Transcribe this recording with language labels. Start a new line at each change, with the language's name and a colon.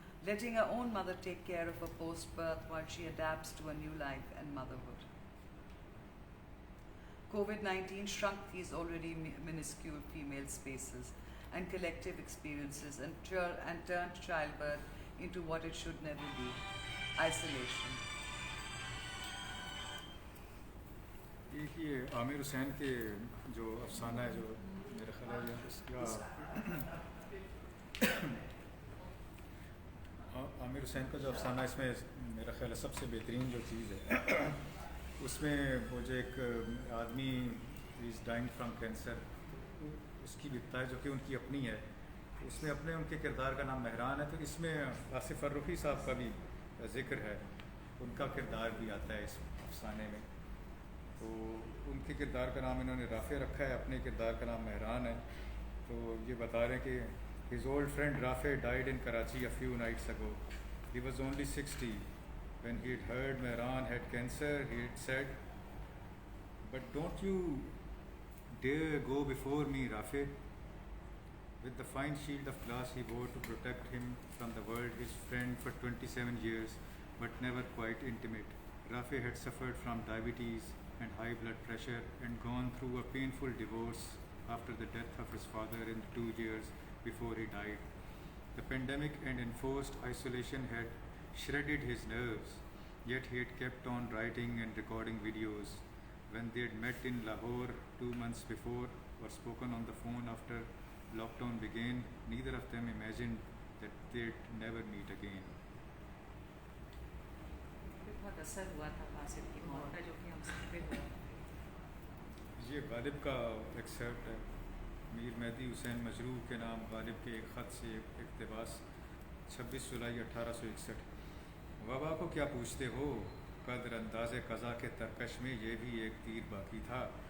English: Letting her own mother take care of her post-birth while she adapts to a new life and motherhood. COVID-19 shrunk these already minuscule female spaces and collective experiences and turned childbirth into what it should never be: isolation.
Hindi: ये आमिर हुसैन के जो अफसाना है, जो मेरा ख्याल है इसका आमिर हुसैन का जो अफसाना, इसमें मेरा ख्याल है सबसे बेहतरीन जो चीज़ है उसमें वो जो एक आदमी
English: is dying from cancer,
Hindi: उसकी बिकता है जो कि उनकी अपनी है, उसमें अपने उनके किरदार का नाम मेहरान है। तो इसमें आसिफ फर्रुखी साहब का भी ज़िक्र है, उनका किरदार भी आता है इस अफसाने में। तो उनके किरदार का नाम इन्होंने राफ़े रखा है, अपने किरदार का नाम मेहरान है। तो ये बता रहे हैं कि
English: his old friend Rafe died in Karachi a few nights ago. He was only 60. When he had heard Mehran had cancer, he had said, "But don't you dare go before me, Rafe." With the fine shield of glass he wore to protect him from the world, his friend for 27 years, but never quite intimate. Rafe had suffered from diabetes and high blood pressure and gone through a painful divorce after the death of his father in the 2 years before he died. The pandemic and enforced isolation had shredded his nerves, yet he had kept on writing and recording videos. When they had met in Lahore 2 months before or spoken on the phone after lockdown began, neither of them imagined that they'd never meet again.
Hindi: बहुत असर हुआ था आसिफ की मौत का, जो कि हम सब पे हुआ। ये गालिब का एक्सर्प्ट है, मीर मेहदी हुसैन मजरूह के नाम गालिब के एक ख़त से इक़्तिबास, 26 जुलाई 1861। वबा को क्या पूछते हो, कद्र अंदाज़े क़ज़ा के तरकश में ये भी एक तीर बाकी था।